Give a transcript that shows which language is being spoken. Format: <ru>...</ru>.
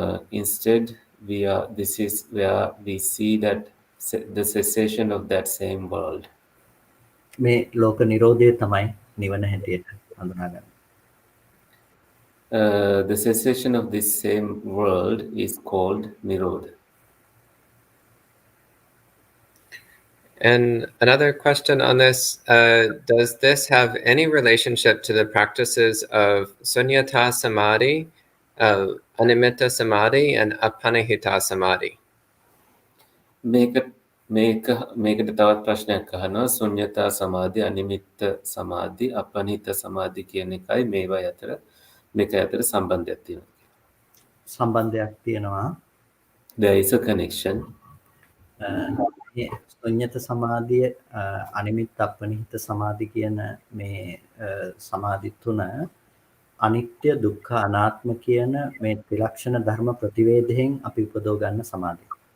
<en>Instead, this is where we see that the cessation of that same world.</en> <si>මේ ලෝක නිරෝධය තමයි නිවන හැටියට හඳුනාගන්නේ.</si> <en>The cessation of this same world is called Nirodha. And another question on this, does this have any relationship to the practices of sunyata samadhi, animitta samadhi, and apanihita samadhi?</en> <si>මේකට තවත් ප්‍රශ්නයක් අහනවා. ශුන්‍යතා සමාධි, අනිමිත්ත සමාධි, අපනිහිත සමාධි කියන එකයි මේක අතර සම්බන්ධයක් තියෙනවා. සම්බන්ධයක් තියෙනවා.</si> <en>There is a connection.</en> <si>මේ ශුන්‍යත සමාධිය අනිමිත්ත අපනිහිත සමාධි කියන මේ සමාධි තුන අනිත්‍ය දුක්ඛ අනාත්ම කියන මේ ත්‍රිලක්ෂණ ධර්ම ප්‍රතිවේදයෙන් අපි උපදව ගන්න සමාධි.</si>